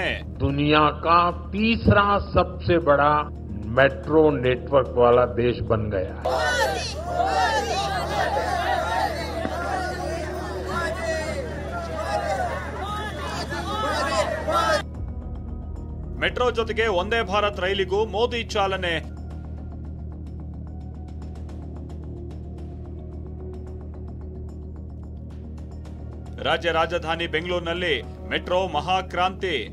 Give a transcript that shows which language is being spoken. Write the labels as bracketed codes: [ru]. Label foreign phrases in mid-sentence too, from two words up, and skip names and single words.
[hi] दुनिया का तीसरा सबसे बड़ा मेट्रो नेटवर्क वाला देश बन गया है. [kn] ಮೆಟ್ರೋ ಜೊತೆಗೆ ಒಂದೇ ಭಾರತ್ ರೈಲಿಗೂ ಮೋದಿ ಚಾಲನೆ. ರಾಜ್ಯ ರಾಜಧಾನಿ ಬೆಂಗಳೂರಿನಲ್ಲಿ ಮೆಟ್ರೋ ಮಹಾಕ್ರಾಂತಿ.